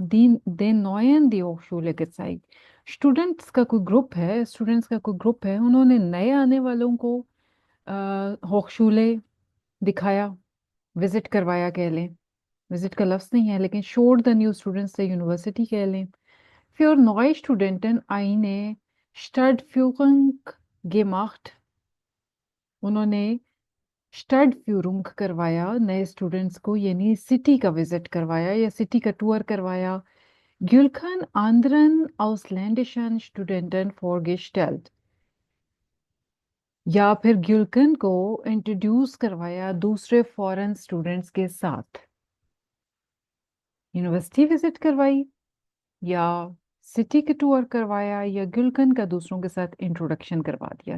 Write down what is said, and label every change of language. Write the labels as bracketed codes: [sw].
[de] दीन den neuen die Hochschule gezeigt। [hi] Students का कोई group है, स्टूडेंट्स का कोई ग्रुप है, उन्होंने नए आने वालों को होक्शूले दिखाया, विजिट करवाया कह लें। विजिट का लफ्ज नहीं है लेकिन [en] showed the new students the university [hi] कह लें। [de] Für neue Studenten eine Stadtführung gemacht। [hi] उन्होंने स्टडफ्यूरुंग करवाया नए स्टूडेंट्स को, यानी सिटी का विजिट करवाया या सिटी का टूर करवाया। [de] Gülkan anderen ausländischen Studenten vorgestellt। [hi] या फिर ग्युल्कन को इंट्रोड्यूस करवाया दूसरे फॉरेन स्टूडेंट्स के साथ। यूनिवर्सिटी विजिट करवाई, या सिटी के टूर करवाया, या गुलकन का दूसरों के साथ इंट्रोडक्शन करवा दिया।